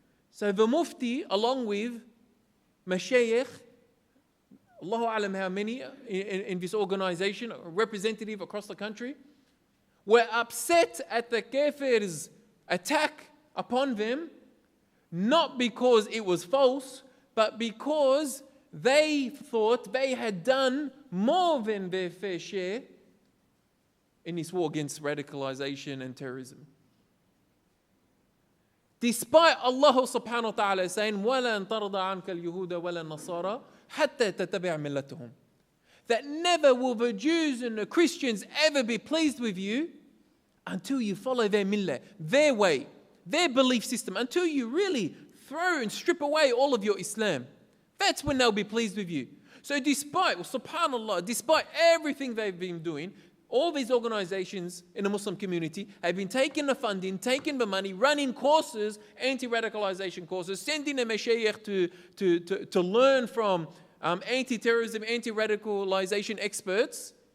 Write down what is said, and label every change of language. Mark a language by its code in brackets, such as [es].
[en] So the Mufti, along with Mashayikh, Allahu Alam how many in this organization, a representative across the country, were upset at the Kafir's attack upon them, not because it was false, but because they thought they had done more than their fair share in this war against radicalization and terrorism. Despite [ar] Allah subhanahu wa ta'ala [en] saying, [ar] وَلَن تَرْضَ عَنْكَ الْيُهُودَ وَلَا النَّصَارَى حَتَّى تَتَّبِعَ مِلَّتُهُم. [en] That never will the Jews and the Christians ever be pleased with you until you follow their millah, their way, their belief system, until you really throw and strip away all of your Islam. That's when they'll be pleased with you. So despite, subhanAllah, despite everything they've been doing, all these organizations in the Muslim community have been taking the funding, taking the money, running courses, anti-radicalization courses, sending the mashayikh to learn from anti-terrorism, anti-radicalization experts.